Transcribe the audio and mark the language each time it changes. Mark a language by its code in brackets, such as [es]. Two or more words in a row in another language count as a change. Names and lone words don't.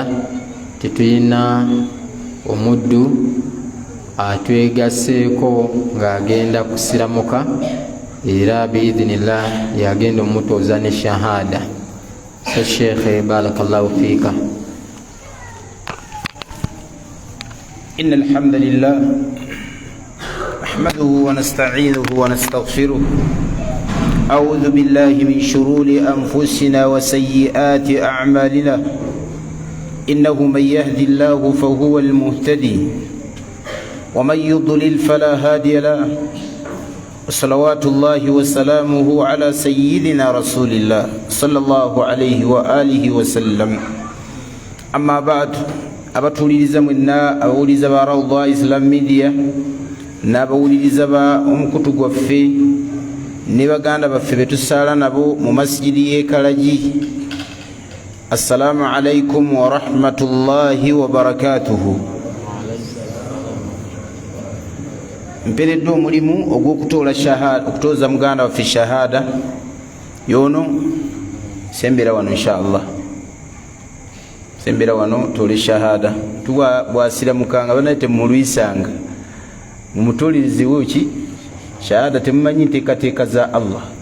[lg] Tetuyina omuddu atwegaseeko ng'agenda kusiramuka, era biidhinillah yagenda omutooza ne shahada. [ar] So Sheikh, بارك الله فيك. إن الحمد لله نحمده ونستعينه ونستغفره. أعوذ بالله من شرور أنفسنا وسيئات أعمالنا. إنه من يهدي الله فهو المهتدي ومن يضلل فلا هادي له. وصلوات الله وسلامه على سيدنا رسول الله صلى الله عليه وآله وسلم. أما بعد، [lg] abatuliriza mwenna abawuliriza ba Rawda Islam Media n'abawuliriza ba omukutu gwaffe ne baganda baffe betusaala nabo mu masjidi y'e Kalagi, [ar] السلام عليكم ورحمة الله وبركاته. [lg] Mpereddwa omulimu ogw'okutooza muganda waffe shahada yono. Sembera wano inshallah, sembera wano tole shahada. Bwasiramukanga banaite mulwisanga mumutulirize wuki shahada, temumanyi nteekateeka za Allah.